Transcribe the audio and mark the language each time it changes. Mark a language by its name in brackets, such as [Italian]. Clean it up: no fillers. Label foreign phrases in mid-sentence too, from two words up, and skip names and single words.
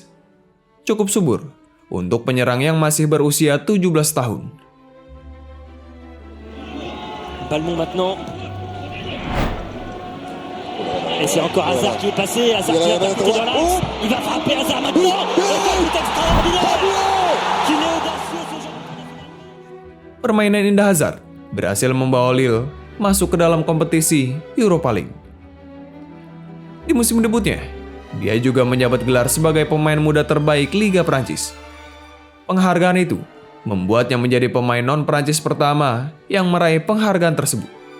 [Indonesian] Cukup subur untuk penyerang yang masih berusia 17 tahun. [French] Ballon maintenant. Et c'est encore Hazard qui est passé. Hazard qui a percuté dans l'axe. Il va frapper Hazard maintenant. C'est extraordinaire. Qu'il est audacieux ce genre. [Indonesian] Permainan indah Hazard berhasil membawa Lille masuk ke dalam kompetisi Europa League. Di musim debutnya, dia juga menjabat gelar sebagai pemain muda terbaik Liga Prancis. Penghargaan itu membuatnya menjadi pemain non-Prancis pertama yang meraih penghargaan tersebut.